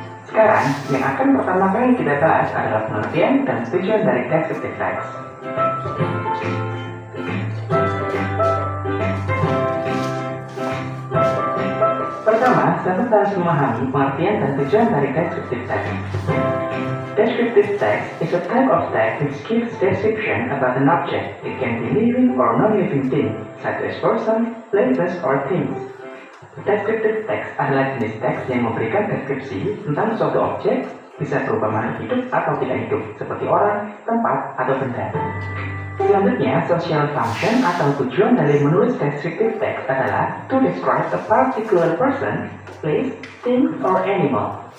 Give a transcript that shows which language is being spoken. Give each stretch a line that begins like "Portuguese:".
Indonesian: Sekarang, yang akan pertama kali kita bahas adalah pengertian dan tujuan dari descriptive text. Pertama, sahabat harus memahami pengertian dan tujuan dari descriptive text.
English: Descriptive text is a type of text which gives description about an object. It can be living or non-living thing, such as person, places, or things.
Indonesian: Descriptive text adalah jenis teks yang memberikan deskripsi tentang suatu objek, Bisa berupa makhluk hidup atau tidak hidup, seperti orang, tempat, atau benda. Selanjutnya, social function atau tujuan dari menulis descriptive text adalah
English: to describe a particular person, place, thing, or animal.